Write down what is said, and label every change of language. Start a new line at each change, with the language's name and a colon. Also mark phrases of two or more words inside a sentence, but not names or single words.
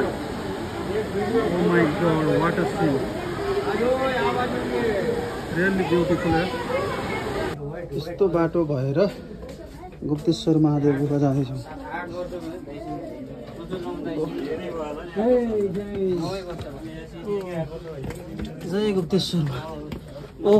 English: Oh my God, what a scene, really beautiful.
Nepali: यस्तो बाटो भएर गुप्तेश्वर महादेव गुफा जाँदैछौँ। जय गुप्तेश्वर, ओम